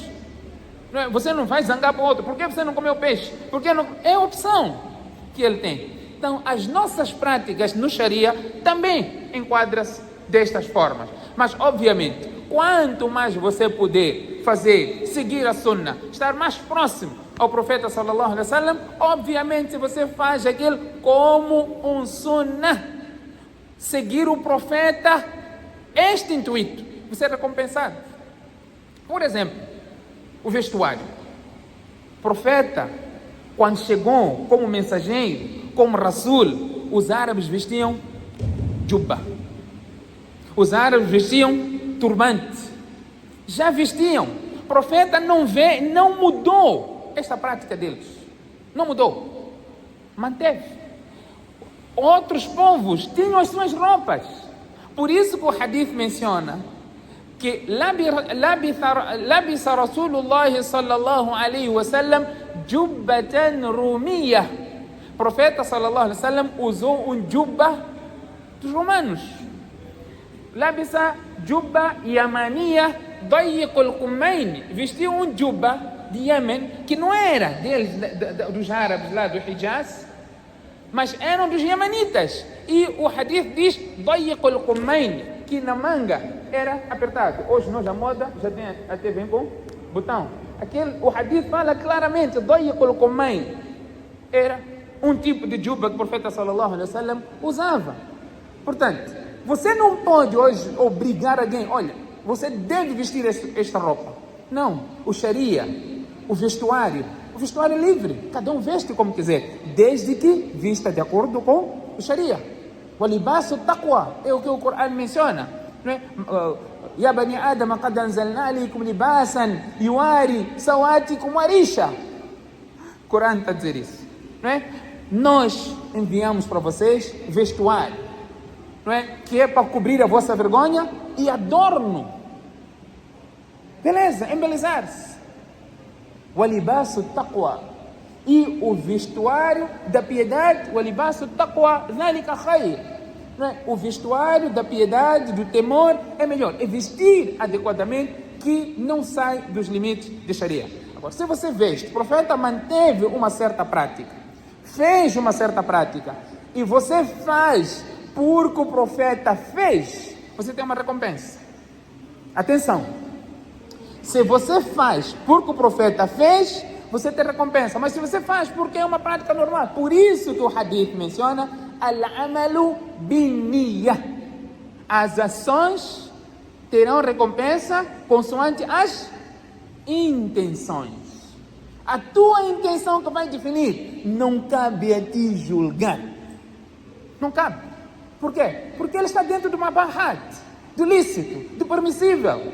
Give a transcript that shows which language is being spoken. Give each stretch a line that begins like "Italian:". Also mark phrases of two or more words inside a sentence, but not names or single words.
Portuguese: Você não vai zangar para o outro. Por que você não comeu peixe? Porque não... É a opção que ele tem. Então, as nossas práticas no Sharia também enquadram-se destas formas. Mas, obviamente, quanto mais você puder fazer, seguir a Sunnah, estar mais próximo ao Profeta
Arabic: صلى الله عليه وسلم,
Portuguese: obviamente você faz aquilo como um Sunnah. Seguir o Profeta, este intuito, você é recompensado. Por exemplo, o vestuário. O Profeta, quando chegou como mensageiro, como Rasul, os árabes vestiam jubba. Os árabes vestiam turbante. Já vestiam. O profeta não mudou esta prática deles. Não mudou. Manteve. Outros povos tinham as suas roupas. Por isso que o hadith menciona que
Arabic: لبس رسول الله صلى الله عليه وسلم جبة رومية.
Portuguese: O profeta
Arabic: صلى الله عليه وسلم
Portuguese: usou um jubba dos romanos.
Arabic: لبس جبة يمانية ضيق الكمين.
Portuguese: Vestiu um jubba de Yemen que não era deles, dos árabes lá do Hijaz, mas eram dos yemenitas. E o hadith diz
Arabic: ضيق الكمين,
Portuguese: que na manga era apertado. Hoje nós a moda já tem, até vem com botão. O hadith fala claramente
Arabic: ضيق الكمين.
Portuguese: Era um tipo de jubba que o profeta
Arabic: صلى الله عليه وسلم
Portuguese: usava. Portanto, você não pode hoje obrigar alguém, olha, você deve vestir esta roupa. Não, o Sharia, o vestuário é livre, cada um veste como quiser, desde que vista de acordo com o Sharia.
Arabic: O لباس التقوى,
Portuguese: é o que o Corão menciona.
Arabic: يا بني آدم قد أنزلنا عليكم لباسا يواري سوآتكم وريشا.
Portuguese: O Corão está a dizer isso. Não é? Nós enviamos para vocês vestuário, não é? Que é para cobrir a vossa vergonha e adorno. Beleza, embelezar-se. O
Arabic: لباس التقوى.
Portuguese: E o vestuário da piedade, o
Arabic: لباس التقوى ذلك خير.
Portuguese: O vestuário da piedade, do temor, é melhor. É vestir adequadamente, que não sai dos limites de Sharia. Agora, se você veste, o profeta manteve uma certa prática, fez uma certa prática, e você faz porque o profeta fez, você tem uma recompensa. Atenção, se você faz porque o profeta fez, você tem recompensa. Mas se você faz porque é uma prática normal, por isso que o hadith menciona
Arabic: الأعمال بالنية.
Portuguese: As ações terão recompensa consoante as intenções. A tua intenção que vai definir. Não cabe a ti julgar. Não cabe. Por quê? Porque ele está dentro de uma barrat, do lícito, do permissível.